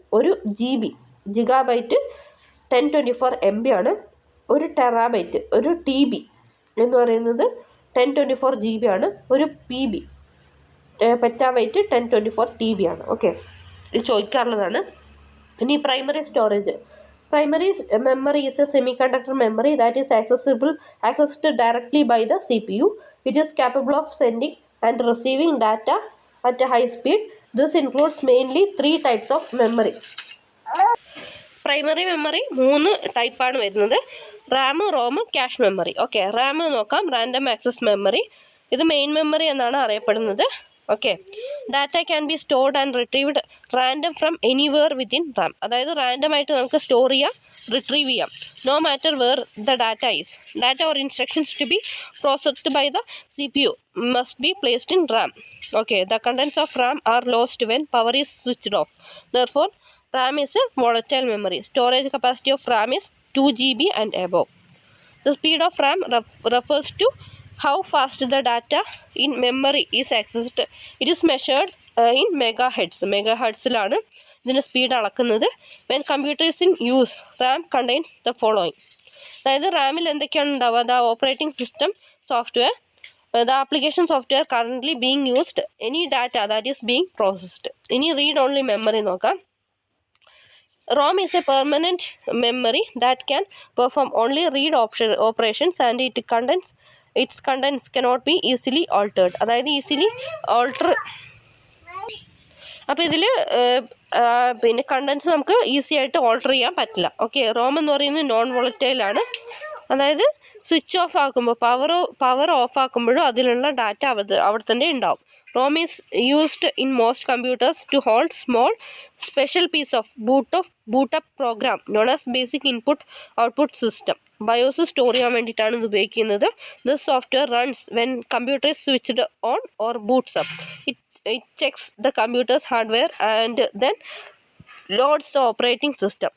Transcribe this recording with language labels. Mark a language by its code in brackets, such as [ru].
[ml] ഒരു GB gigabyte 1024 MB ആണ്. ഒരു ടെറാബൈറ്റ്, ഒരു TB എന്ന് പറയുന്നത് 1024 GB ആണ്. ഒരു PB പെറ്റാബൈറ്റ് 1024 TB ആണ്. ഓക്കെ, ഇത് ചോദിക്കാറുള്ളതാണ്. ഇനി primary storage. [en] Primary memory is a semiconductor memory that is accessed directly by the CPU. It is capable of sending and receiving data at a high speed. This includes mainly 3 types of memory. [ml] Primary memory 3 ടൈപ്പാണ് വരുന്നത്: Ram, Rome, cache memory. Okay, Ram നോക്കാം. Random access memory. ഇത് main memory എന്നാണ് അറിയപ്പെടുന്നത്. [en] Okay, data can be stored and retrieved random from anywhere within RAM. [ml] അതായത് റാൻഡമായിട്ട് നമുക്ക് store ചെയ്യാം, retrieve ചെയ്യാം, [en] No matter where the data is. Data or instructions to be processed by the CPU must be placed in RAM. Okay, the contents of RAM are lost when power is switched off. Therefore, RAM is a volatile memory. Storage capacity of RAM is 2 GB and above. The speed of RAM refers to how fast the data in memory is accessed. It is measured in megahertz. [ml] മെഗാഹെർട്സിലാണ് ഇതിൻ്റെ speed അളക്കുന്നത്. [en] When computer is in use, RAM contains the following. [ml] അതായത് റാമിൽ എന്തൊക്കെയാണ് ഉണ്ടാവുക? [en] The operating system software, the application software currently being used, any data that is being processed. [ml] ഇനി [en] read only memory നോക്കാം. ROM is a permanent memory that can perform only read operations and its contents cannot be easily altered. [ml] അതായത് easily alter. അപ്പോൾ ഇതിൽ പിന്നെ contents നമുക്ക് easy ആയിട്ട് alter ചെയ്യാൻ പറ്റില്ല. ഓക്കെ, റോം എന്ന് പറയുന്നത് നോൺ വോളറ്റൈലാണ്. അതായത് സ്വിച്ച് ഓഫ് ആക്കുമ്പോൾ, പവർ ഓഫ് ആക്കുമ്പോഴും അതിലുള്ള ഡാറ്റ അവിടെ തന്നെ ഉണ്ടാവും. [en] ROM is used in most computers to hold small special piece of boot up program known as basic input output system. [ml] BIOS store ചെയ്യാൻ വേണ്ടിയിട്ടാണ് ഇത് ഉപയോഗിക്കുന്നത്. [en] This software runs when computer is switched on or boots up. It checks the computer's hardware and then loads the operating system.